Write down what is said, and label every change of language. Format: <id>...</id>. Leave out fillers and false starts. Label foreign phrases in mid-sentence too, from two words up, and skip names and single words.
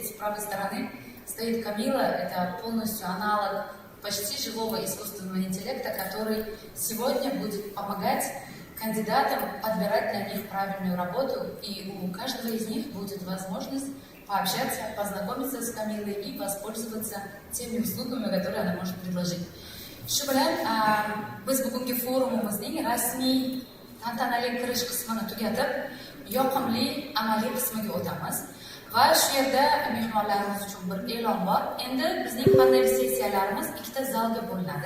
<ru>С правой стороны стоит Камила, это полностью аналог почти живого искусственного интеллекта, который сегодня будет помогать кандидатам подбирать для них правильную работу, и у каждого из них будет возможность пообщаться, познакомиться с Камилой и воспользоваться теми услугами, которые она может предложить.</ru> <uz>Shu bilan biz bugungi forumimizning rasmiy tantanali kirish qismini tugatib, yoqimli amaliy qismiga o'tamiz. Va shu yerda mehmonlarimiz uchun bir e'lon bor. Endi bizning panel sessiyalarimiz ikkita zalga bo'linadi.</uz>